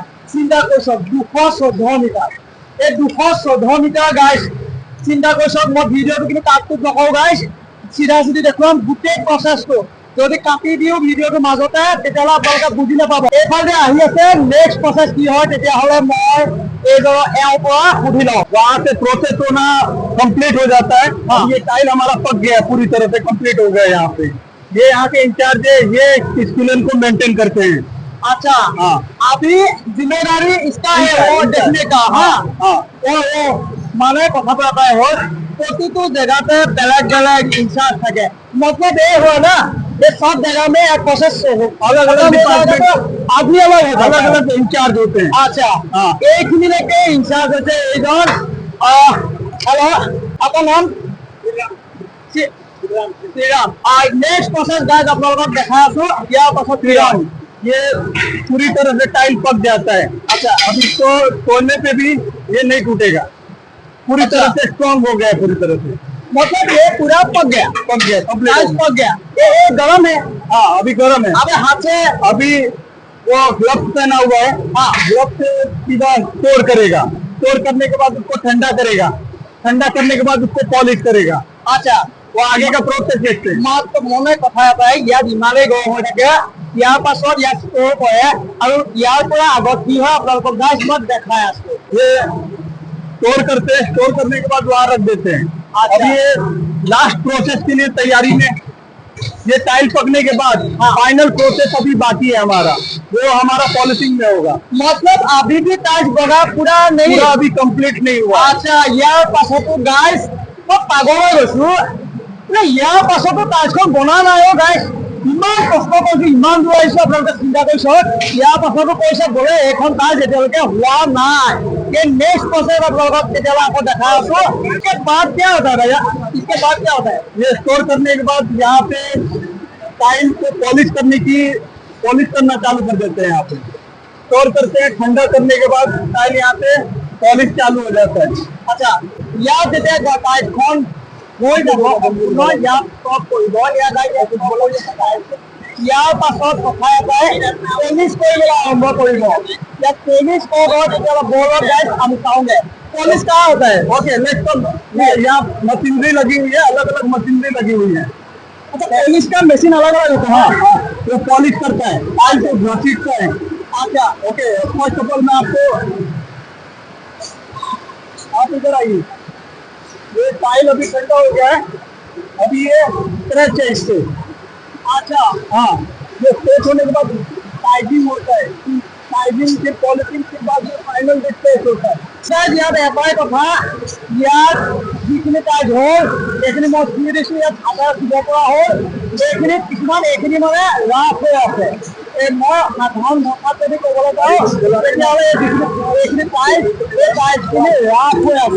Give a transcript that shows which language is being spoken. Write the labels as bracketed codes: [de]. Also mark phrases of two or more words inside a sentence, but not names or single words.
[as] চিন্তা কৰিছো 214 মিটাৰ, এই 214 মিটাৰ গাইজ চিন্তা কৰিছো। মই ভিডিঅ'টো কিন্তু কাটটোত নকৰো গাইজ, চিধা চিধি দেখুৱাম গোটেই প্ৰচেছটো। যদি কাটি দিওঁ ভিডিঅ'টোৰ মাজতে তেতিয়াহ'লে আপোনালোকে বুজি নাপাব। এইফালে আহি আছে [en] next process [as] কি হয়, তেতিয়াহ'লে মই এইজনৰ এওঁৰ পৰা সুধি লওঁ। [hi] वहाँ से प्रोसेस होना कंप्लीट हो जाता है। हाँ। ये टाइल हमारा पक गया, पूरी तरह से कंप्लीट हो गया। यहाँ पे ये यहाँ के इंचार्ज है, ये स्कूलन को मेंटेन करते हैं। अच्छा हाँ। अभी जिम्मेदारी इसका है वो देखने का। हाँ वो [as] মানে কথাটো এটাই হ'ল, প্ৰতিটো জেগাতে বেলেগ বেলেগ ইনচাৰ্জ থাকে। [hi] मतलब ये हुआ ना, ये सब जगह में एक प्रोसेस अलग अलग डिपार्टमेंट अभी अलग होता है, अलग अलग इंचार्ज होते हैं। [as] আচ্ছা [hi] हाँ। [as] এইখিনিলৈকে ইনচাৰ্জ হৈছে এইজন। হেল্ল' আপোনাৰ নাম? শ্ৰীৰাম। [en] next process [as] গাইজ আপোনালোকক দেখাই আছো। ইয়াৰ পাছত শ্ৰীৰাম [hi] ये पूरी तरह से टाइल पक जाता है। अच्छा अभी तो तोड़ने पे भी ये नहीं टूटेगा, पूरी अच्छा। तरह से स्ट्रॉन्ग हो गया है, पूरी तरह से मतलब ये पूरा पक गया, कंप्लीट टाइल्स पक गया। ये गर्म है, हाँ अभी गर्म है। अबे हाथ से अभी वो ग्लव्स पहना हुआ है। हाँ। ग्लव्स से सीधा स्टोर करेगा, स्टोर करने के बाद उसको ठंडा करेगा, ठंडा करने के बाद उसको पॉलिश करेगा। अच्छा वो आगे का प्रोसेस देखते हैं। [as] মাত্ৰ মনে কথা এটাই, ইয়াত ইমানেই গৰম হৈ থাকে, ইয়াৰ পাছত ইয়াত ষ্ট'ৰ কৰে, আৰু ইয়াৰ পৰা আগত কি হয় আপোনালোকক গাইজ মই দেখাই আছো। [hi] ये स्टोर करते हैं, स्टोर करने के बाद वहाँ रख देते हैं। अच्छा। अब ये [en] last process [hi] के लिए तैयारी में, ये टाइल पकने के बाद [en] final process [hi] अभी बाकी है हमारा, वो हमारा पॉलिशिंग में होगा। मतलब अभी भी टाइल्स बना पूरा नहीं, पूरा अभी कंप्लीट नहीं हुआ। [as] আচ্ছা ইয়াৰ পাছতো গাইজ মই পাগল হৈ গৈছো। ইয়াৰ পাছতো টাইলছখন বনা নাই অ' গাইজ, ইমান কষ্ট কৰিছো, ইমান দূৰ আহিছো, আপোনালোকে চিন্তা কৰি চাওক। ইয়াৰ পাছতো কৈছে বোলে এইখন টাইলছ এতিয়ালৈকে হোৱা নাই। [hi] ये नेक्स्ट प्रोसेस [as] আপোনালোকক তেতিয়াহ'লে আকৌ দেখাই আছো। [hi] इसके बाद क्या होता है भैया, इसके बाद क्या होता है? ये स्टोर करने के बाद यहाँ पे टाइल को पॉलिश करना चालू कर देते हैं। यहाँ पे स्टोर करते हैं, ठंडा करने के बाद टाइल यहाँ पे पॉलिश चालू हो जाता है। [as] আচ্ছা ইয়াত যেতিয়া টাইলছখন হৈ যাব সম্পূৰ্ণ, ইয়াত চব কৰিব, ইয়াত ইয়াৰ পাছত কথা এটাই পলিচ কৰিবলৈ আৰম্ভ কৰিব। ইয়াত পলিচ কৰিব, তেতিয়াহ'লে বৰ্ডত গাইজ আমি চাওঁগে [hi] पॉलिश कहाँ होता है? [en] okay next [hi] यहाँ मशीनरी लगी हुई है, अलग अलग मशीनरी लगी हुई है। अच्छा पॉलिश का मशीन अलग अलग होता है। हाँ वो पॉलिश करता है, टाइल को घसीटता है। अच्छा [en] okay first of all [hi] मैं आपको, आप इधर आइए। ये टाइल अभी ठंडा हो गया है, अभी ये स्ट्रेच है इससे। अच्छा हाँ ये स्ट्रेच होने के बाद टाइपिंग होता है, टाइपिंग से पॉलिशिंग के बाद [en] final stretch [hi] होता है। [as] सर ইয়াত এটাই কথা, ইয়াত যিখিনি টাইলছ হ'ল এইখিনি মই চুই দিছো, ইয়াত হাতেৰে চুব পৰা হ'ল। এইখিনিত কিছুমান এইখিনি মানে ৰাফ হৈ আছে। এই মই সাধাৰণ ভাষাত যদি ক'বলৈ যাওঁ তেতিয়াহ'লে এইখিনি টাইলছ, এই টাইলছখিনি ৰাফ হৈ আছে।